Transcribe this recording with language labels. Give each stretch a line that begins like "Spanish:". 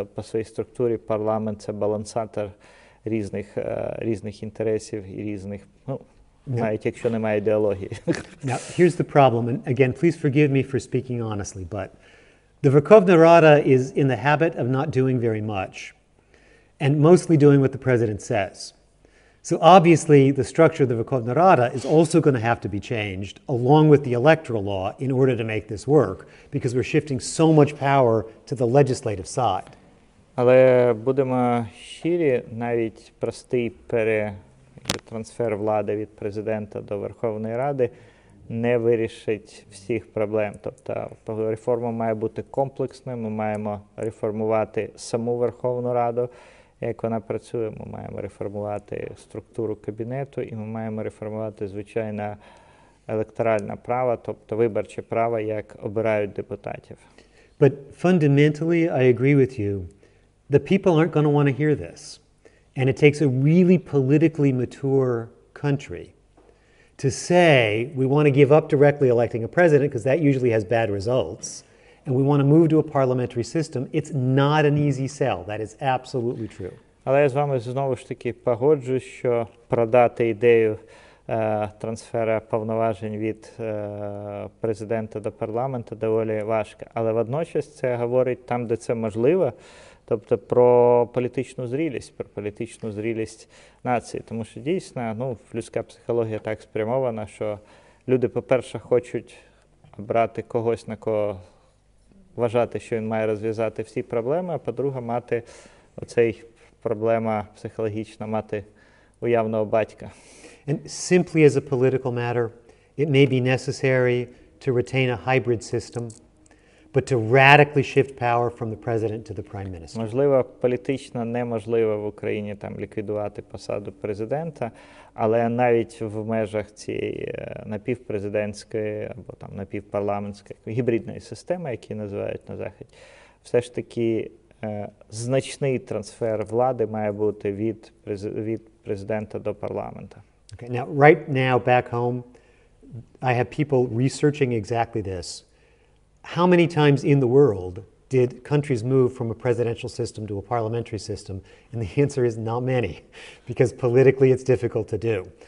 Ukrainian: Тобто по своїй структурі парламент – це балансатор різних інтересів і різних, навіть якщо немає ідеології.
English: Now, here's the problem, and again, please forgive me for speaking honestly, but the Верховна Рада is in the habit of not doing very much, and mostly doing what the president says. So obviously, the structure of the Верховна Рада is also going to have to be changed, along with the electoral law, in order to make this work, because we're shifting so much power to the legislative side.
Ukrainian: Але будемо щирі, навіть простий трансфер влади від президента до Верховної Ради не вирішить всіх проблем. Тобто реформа має бути комплексною, ми маємо реформувати саму Верховну Раду, як вона працює, ми маємо реформувати структуру кабінету і ми маємо реформувати, звичайно, електоральне право, тобто виборче право, як обирають депутатів.
English: But fundamentally, I agree with you. The people aren't going to want to hear this. And it takes a really politically mature country to say we want to give up directly electing a president because that usually has bad results, and we want to move to a parliamentary system. It's not an easy sell. That is absolutely true.
Ukrainian: Але я з вами знову ж таки погоджуюсь, що продати ідею трансфера повноважень від президента до парламенту доволі важко. Але водночас це говорить там, де це можливо, тобто про політичну зрілість нації. Тому що дійсно, людська психологія так спрямована, що люди, по-перше, хочуть обрати когось, на кого вважати, що він має розв'язати всі проблеми, а по-друге, мати оцей проблема психологічна, мати уявного батька.
English: And simply as a political matter, it may be necessary to retain a hybrid system, but to radically shift power from the president to the prime minister.
Ukrainian: Можливо, політично неможливо в Україні ліквідувати посаду президента, але навіть в межах цієї напівпрезидентської або напівпарламентської гібридної системи, які називають на Заході, все ж таки значний трансфер влади має бути від президента до парламенту.
English: Okay, now, right now, back home, I have people researching exactly this. How many times in the world did countries move from a presidential system to a parliamentary system? And the answer is not many, because politically it's difficult to do.